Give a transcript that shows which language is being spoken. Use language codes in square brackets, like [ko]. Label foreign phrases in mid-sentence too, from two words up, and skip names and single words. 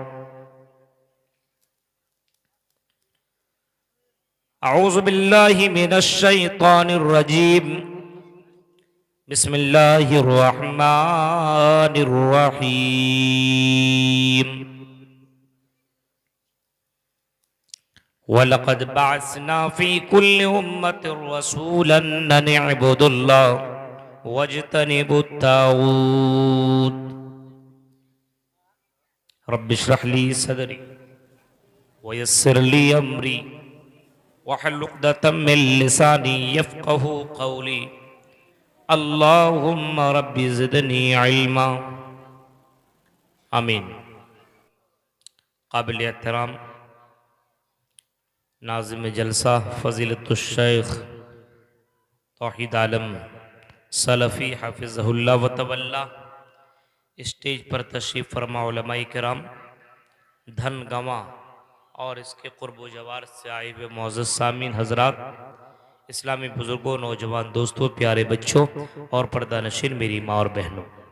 [ar] أعوذ بالله من الشيطان الرجيم. بسم الله الرحمن الرحيم. ولقد بعثنا في كل أمة رسولا أن اعبدوا الله واجتنبوا الطاغوت. رب اشرح لي صدري ويسر لي أمري واحلل عقدة من لساني يفقهوا قولي. اللهم رب زدني علما. آمين. [ur] قابل احترام ناظم جلسہ [ar] فضيلة الشيخ توحيد عالم سلفي حفظه الله وتولاه, [ur] اسٹیج پر تشریف فرما علمائے کرام، دھنگاما اور اس کے قرب و جوار سے آئے ہوئے معزز سامعین حضرات، اسلامی بزرگوں، نوجوان دوستوں، پیارے بچوں اور پردہ نشین میری ماں اور بہنوں,